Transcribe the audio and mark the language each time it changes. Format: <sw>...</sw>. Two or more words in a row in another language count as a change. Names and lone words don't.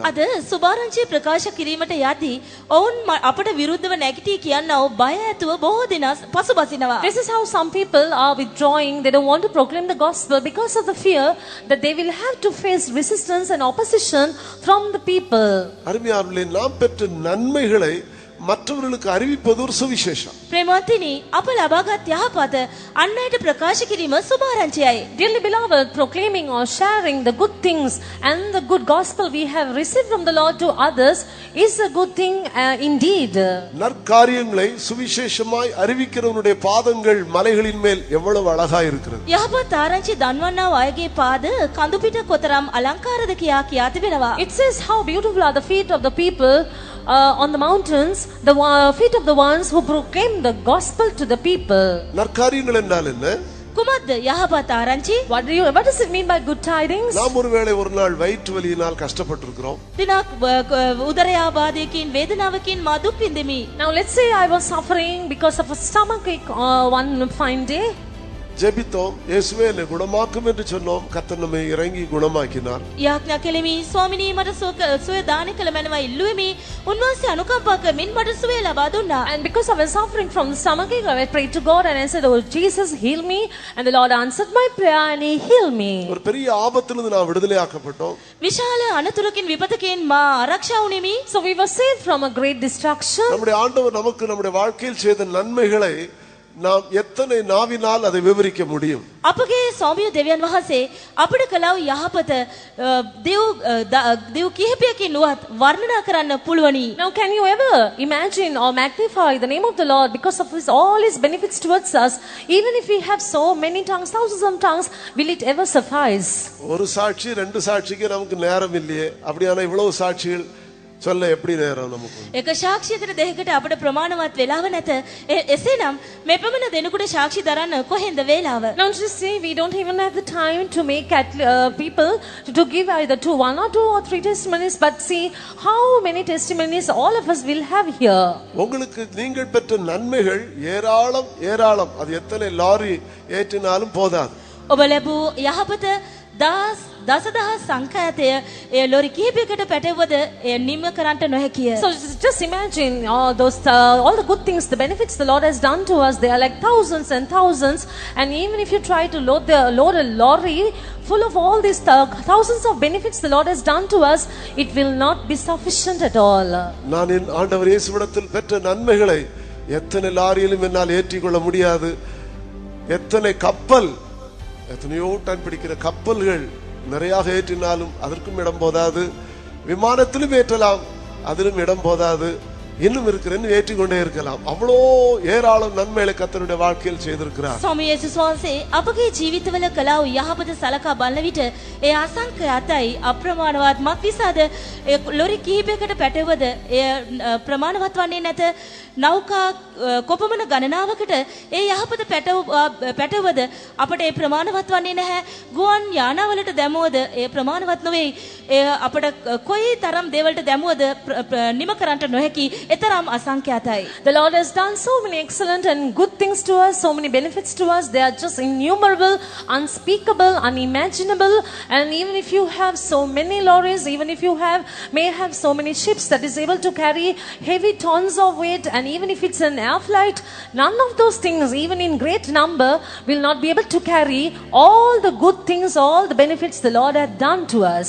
<si>අද සුභාරංචිය ප්‍රකාශ කිරීමට යද්දී ඔවුන් අපට විරුද්ධව නැගිටී කියනව බය ඇතුව බොහෝ දෙනා පසුබසිනවා.</si> <en>This is how some people are withdrawing. They don't want to proclaim the gospel because of the fear that they will have to face resistance and opposition from the people.</en> <ta>அருமையானவர்களே, நாம் பெற்ற நன்மைகளை மற்றவர்களுக்கு அறிவிப்பது ஒரு சுவிசேஷம்.</ta> <si>ප්‍රේමවන්තිනි, අප ලබාගත් යහපත අන් අයට ප්‍රකාශ කිරීම සුභාරංචියයි.</si> <en>Dearly beloved, proclaiming or sharing the good things and the good gospel we have received from the Lord to others is a good thing indeed.</en> <ta>நற்காரியங்களை சுவிசேஷமாய் அறிவிக்கிறவனுடைய பாதங்கள் மலைகளின் மேல் எவ்வளவு அழகாய் இருக்கிறது.</ta> <si>යහපත් ආරංචි දන්වන්නා අයගේ පාද කඳු පිට කොතරම් අලංකාරද කියා තිබෙනවා.</si> <en>It says how beautiful are the feet of the people on the mountains, the feet of the ones who proclaim the gospel to the people.</en> <ta>நற்காரியங்கள் என்றால் என்ன?</ta> <si>කුමක්ද යහපත් ආරංචි?</si> <en>What does it mean by good tidings?</en> <ta>நாம் ஒருவேளை ஒரு நாள் வயிற்று வலியினால் கஷ்டப்பட்டிருக்கிறோம்.</ta> <si>දිනක් උදරයාබාධයකින් වේදනාවකින් මා දුක් විඳෙමි.</si> <en>Now let's say I was suffering because of a stomachache one fine day.</en> <ta>ஜெபித்தோம், இயேசுவே என்னை குணமாக்கும் என்று சொன்னோம். கர்த்தர் நம்மை இறங்கி குணமாக்கினார்.</ta> <si>යාඥා කෙලිමි, ස්වාමිනී මට සුවය දාන කළ මැනවයි ඉල්ලුවෙමි. උන්වහන්සේ අනුකම්පා කරමින් මට සුවය ලබා දුන්නා.</si> <en>And because I was suffering from the stomachache, I prayed to God and I said, "Oh Jesus, heal me." And the Lord answered my prayer and He healed me.</en> <ta>ஒரு பெரிய ஆபத்திலிருந்து நாம் விடுதலையாக்கப்பட்டோம்.</ta> <si>විශාල අනතුරකින් විපතකින් මා ආරක්ෂා වුනිමි.</si> <en>So we were saved from a great destruction.</en> <ta>நம்முடைய ஆண்டவர் நமக்கு நம்முடைய வாழ்க்கையில் செய்த நன்மைகளை நாம் எத்தனை நாவினால் அதை விவரிக்க முடியும்?</ta> <si>අපගේ ස්වාමීන් දෙවියන් වහන්සේ අපිට කළා වූ යහපත දෙව් කිහිපයකින් නුවත් වර්ණනා කරන්න පුළුවනි.</si> <en>Now can you ever imagine or magnify the name of the Lord because of all his benefits towards us? Even if we have so many tongues, thousands of tongues, will it ever suffice?</en> <ta>ஒரு சாட்சி ரெண்டு சாட்சிக்கு நமக்கு நேரம் இல்லையே. அப்படியான இவ்வளவு சாட்சிகள் சொல்ல எப்படி நேரம் நமக்கு?</ta> <si>එක සාක්ෂියකට දෙකකට අපිට ප්‍රමාණවත් වෙලාව නැත. එසේනම් මේ පමණ දෙනකොට සාක්ෂි දරන්න කොහෙන්ද වේලාව?</si> <en>Now just say we don't even have the time to make people to give either one or two or three testimonies, but see how many testimonies all of us will have here.</en> <ta>உங்களுக்கு நீங்கள் பெற்ற நன்மைகள் ஏராளம் ஏராளம். அது எத்தனை லாரி ஏற்றினாலும் போதாது.</ta> <si>ඔබ ලැබූ යහපත දසදහස් සංඛ්‍යාතය ලොරි කිහිපයකට පැටවුවද නිම කරන්නට නොහැකිය.</si> <en>So just imagine all the good things, the benefits the Lord has done to us. They are like thousands and thousands, and even if you try to load a lorry full of all these thousands of benefits the Lord has done to us, it will not be sufficient at all.</en> <ta>நான் என் ஆண்டவர் இயேசுவிடத்தில் பெற்ற நன்மைகளை எத்தனை லாரியிலும் என்னால் ஏற்றிக்கொள்ள முடியாது. எத்தனை கப்பல், எத்தனையோ டன் பிடிக்கிற கப்பல்கள் நிறைய ஏற்றினாலும் அதற்கும் இடம் போதாது. விமானத்திலும் ஏற்றலாம், அதிலும் இடம் போதாது. இன்னும் இருக்கிறேன்னு ஏற்றிக்கொண்டே இருக்கலாம். அவ்வளோ ஏராளம் நன்மைகளை கர்த்தருடைய வாழ்க்கையில் செய்திருக்கிறார்.</ta> <si>ස්වාමී යේසුස් වහන්සේ අපගේ ජීවිතවල කළා වූ යහපත සලකා බලන විට ඒ අසංඛ්‍යාතයි අප්‍රමාණවත් මක් නිසාද ලොරි කිහිපයකට පැටවුවද එය ප්‍රමාණවත් වන්නේ නැත. නෞකා කොපමණ ගණනාවකට ඒ යහපත පැටවුවද අපට ඒ ප්‍රමාණවත් වන්නේ නැහැ. ගුවන් යානාවලට දැමුවද ඒ ප්‍රමාණවත් නොවේ. ඒ අපට කොයි තරම් දේවල්ට දැමුවද නිම කරන්නට නොහැකි. එතරම් අසංඛ්‍යාතයි.</si> <en>The Lord has done so many excellent and good things to us, so many benefits to us. They are just innumerable, unspeakable, unimaginable. And even if you have so many lorries, even if you may have so many ships that is able to carry heavy tons of weight, and even if it's an air flight, none of those things, even in great number, will not be able to carry all the good things, all the benefits the Lord had done to us.</en>